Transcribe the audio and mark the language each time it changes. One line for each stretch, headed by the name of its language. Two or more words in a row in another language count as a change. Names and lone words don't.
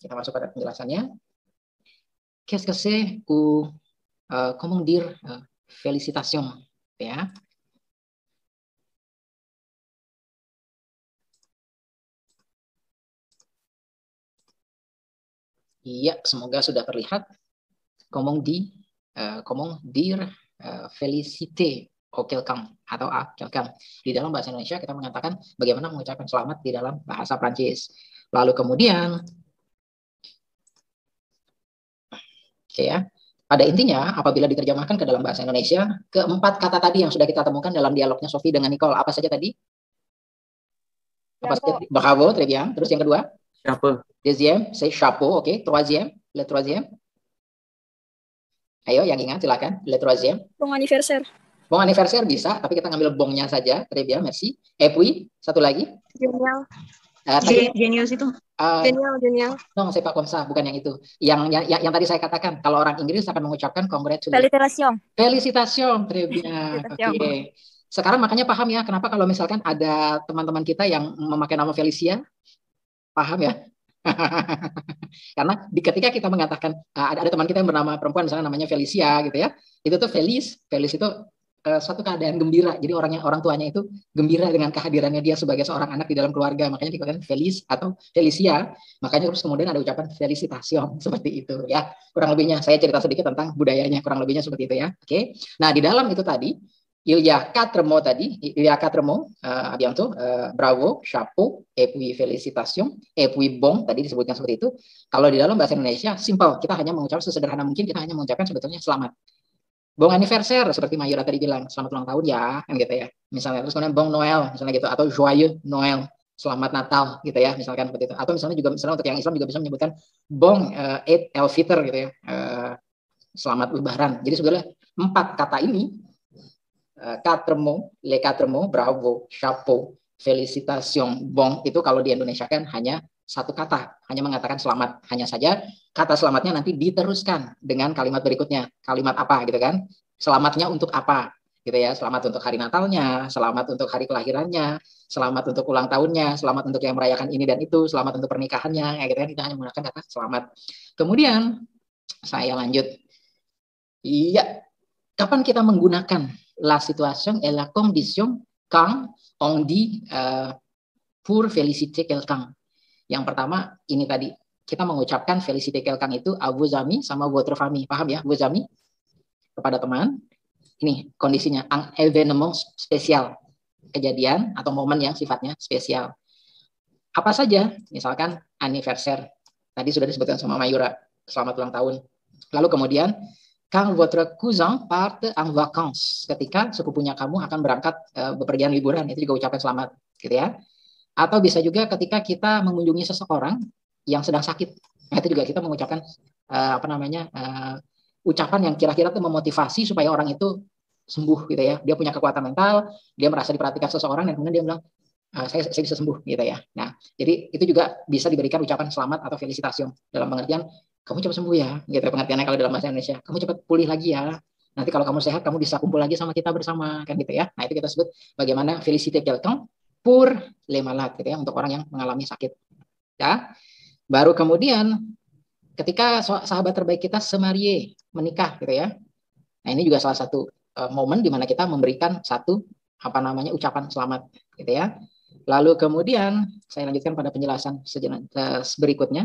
French: Qu'est-ce que c'est ou comment dire félicitations ya.
Indonesian: Iya, semoga sudah terlihat.
French: Comment dire féliciter au quelqu'un atau à quelqu'un.
Indonesian: Di dalam bahasa Indonesia kita mengatakan bagaimana mengucapkan selamat di dalam bahasa Prancis. Lalu kemudian, oke ya, pada intinya apabila diterjemahkan ke dalam bahasa Indonesia, keempat kata tadi yang sudah kita temukan dalam dialognya Sophie dengan Nicole, apa saja tadi? Apa saja?
French: Bravo, très bien.
Indonesian: Terus yang kedua?
French: Chapeau. Deuxième, c'est chapeau, oke. Troisième, le troisième.
Indonesian: Ayo, yang ingat, silakan.
French: Le troisième. Bon anniversaire. Bon anniversaire
Indonesian: bisa, tapi kita ngambil bongnya saja.
French: Très bien, merci. Et puis,
Indonesian: satu lagi.
French: Genial.
Indonesian: Genius itu.
French: Genial. Non, c'est pas comme ça,
Indonesian: bukan yang itu. Yang tadi saya katakan, kalau orang Inggris akan mengucapkan
French: Félicitations. Félicitations, très bien.
Indonesian: Oke. Sekarang makanya paham ya, kenapa kalau misalkan ada teman-teman kita yang memakai nama Felicia, paham ya? Karena ketika kita mengatakan ada teman kita yang bernama perempuan misalnya namanya Felicia gitu ya, itu tuh Felis itu suatu keadaan gembira. Jadi orang tuanya itu gembira dengan kehadirannya dia sebagai seorang anak di dalam keluarga. Makanya dikatakan Feliz atau Felicia. Makanya terus kemudian ada ucapan felicitación seperti itu ya. Kurang lebihnya saya cerita sedikit tentang budayanya. Kurang lebihnya seperti itu ya. Oke. Nah di dalam itu tadi
French: il y a quatre mots
Indonesian: tadi.
French: Il y a quatre mots. Bientôt. Bravo, chapeau, et puis félicitations, et puis bon.
Indonesian: Tadi disebutkan seperti itu. Kalau di dalam bahasa Indonesia simple. Kita hanya mengucapkan sesederhana mungkin. Kita hanya mengucapkan sebetulnya selamat.
French: Bon anniversaire
Indonesian: seperti Mayura tadi bilang, selamat ulang tahun ya, kan gitu ya. Misalnya terus kemudian
French: Bon Noel
Indonesian: misalnya gitu, atau
French: Joyeux Noel,
Indonesian: selamat Natal gitu ya, misalkan seperti itu. Atau misalnya juga misalnya untuk yang Islam juga bisa menyebutkan
French: Bon Eid el-Fitr
Indonesian: gitu ya. Selamat Lebaran. Jadi sebenarnya 4 kata ini
French: quatre mots, les quatre mots, bravo, chapeau, félicitations, bon,
Indonesian: itu kalau di Indonesia kan hanya satu kata, hanya mengatakan selamat. Hanya saja kata selamatnya nanti diteruskan dengan kalimat berikutnya. Kalimat apa gitu kan? Selamatnya untuk apa? Gitu ya. Selamat untuk hari Natalnya, selamat untuk hari kelahirannya, selamat untuk ulang tahunnya, selamat untuk yang merayakan ini dan itu, selamat untuk pernikahannya, ya gitu kan. Kita hanya menggunakan kata selamat. Kemudian saya lanjut. Iya, kapan kita menggunakan
French: la situation et la condition quand on dit pour féliciter quelqu'un?
Indonesian: Yang pertama ini tadi kita mengucapkan
French: féliciter quelqu'un
Indonesian: itu
French: à vos amis
Indonesian: sama
French: votre famille.
Indonesian: Paham ya?
French: Vos amis
Indonesian: kepada teman. Ini kondisinya
French: un événement
Indonesian: spesial. Kejadian atau momen yang sifatnya spesial. Apa saja? Misalkan anniversaire. Tadi sudah disebutkan sama Mayura. Selamat ulang tahun. Lalu kemudian
French: quand votre cousin part en vacances.
Indonesian: Ketika sepupunya kamu akan berangkat bepergian liburan, itu juga ucapan selamat, gitu ya. Atau bisa juga ketika kita mengunjungi seseorang yang sedang sakit. Nah, itu juga kita mengucapkan ucapan yang kira-kira itu memotivasi supaya orang itu sembuh gitu ya. Dia punya kekuatan mental, dia merasa diperhatikan seseorang dan kemudian dia bilang saya bisa sembuh gitu ya. Nah, jadi itu juga bisa diberikan ucapan selamat atau felicitación dalam pengertian kamu cepat sembuh ya, gitu pengertiannya kalau dalam bahasa Indonesia. Kamu cepat pulih lagi ya. Nanti kalau kamu sehat kamu bisa kumpul lagi sama kita bersama kan gitu ya. Nah, itu kita sebut bagaimana
French: féliciter quelqu'un pour les malades
Indonesian: gitu ya, untuk orang yang mengalami sakit. Ya. Baru kemudian ketika sahabat terbaik kita semarie, menikah gitu ya. Nah, ini juga salah satu momen di mana kita memberikan satu ucapan selamat gitu ya. Lalu kemudian saya lanjutkan pada penjelasan berikutnya.